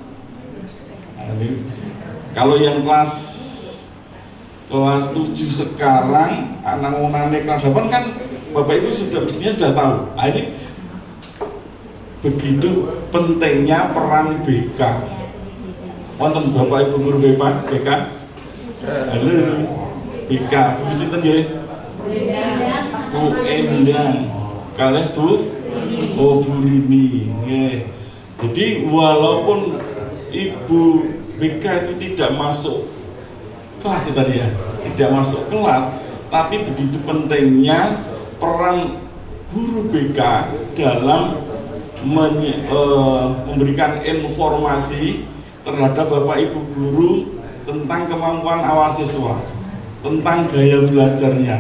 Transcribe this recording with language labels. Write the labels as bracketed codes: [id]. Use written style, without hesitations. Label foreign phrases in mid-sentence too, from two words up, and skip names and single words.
[id] Kalau yang kelas 7 sekarang, anak-anak kelas 8 kan Bapak Ibu mestinya sudah tahu. Ini begitu pentingnya peran BK. [jv] Wonten Bapak Ibu guru BK? [id] Halo, BK, [jv] Bu sinten nggih? Bu Endang. Kalih Bu? Bu Rini. Nggih. [id] Jadi walaupun Ibu BK itu tidak masuk kelas tadi ya, tidak masuk kelas, tapi begitu pentingnya peran guru BK dalam memberikan informasi terhadap Bapak Ibu guru tentang kemampuan awal siswa, tentang gaya belajarnya.